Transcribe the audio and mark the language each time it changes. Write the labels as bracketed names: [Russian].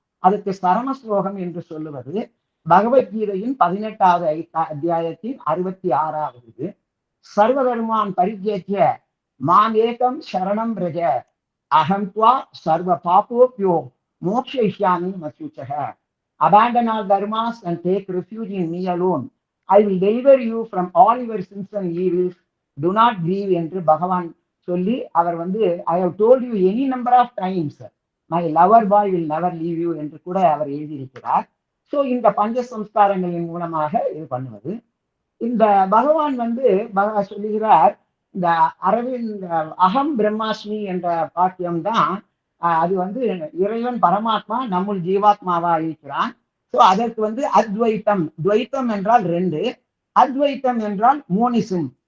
[Tamil] அதுக்கு சரம ஸ்லோகம் என்று சொல்லுவது பகவத்கீதையின் 18வது அத்தியாயத்தின் 66வது. [Sanskrit] சர்வதர்மான் பரித்யஜ்ய மாம் ஏகம் சரணம் பிரஜ அகம் த்வா சர்வ பாபோப்யோ மோக்ஷயிஷ்யாமி மா சுச்சக. [English] Abandon all dharmas and take refuge in me alone. I will deliver you from all your sins and evils. Do not grieve [Tamil] என்று பகவான் சொல்லி அவர் வந்து [English] I have told you any number of times my lover boy will never leave you [Tamil] என்று கூட அவர் எழுதியிருக்கிறார். So இந்த பஞ்ச சம்ஸ்காரங்களின் மூலமாக இது பண்ணுவது. இந்த பகவான் வந்து சொல்லுகிறார், இந்த அரவிந்த் அகம் பிரம்மாஸ்மி என்ற வாக்கியம் தான் அது வந்து இறைவன் பரமாத்மா நம்முள் ஜீவாத்மாவா இருக்கிறான். ஸோ அதற்கு வந்து அத்வைத்தம், துவைத்தம் என்றால் 2, அத்வைத்தம் என்றால் மோனிசம்.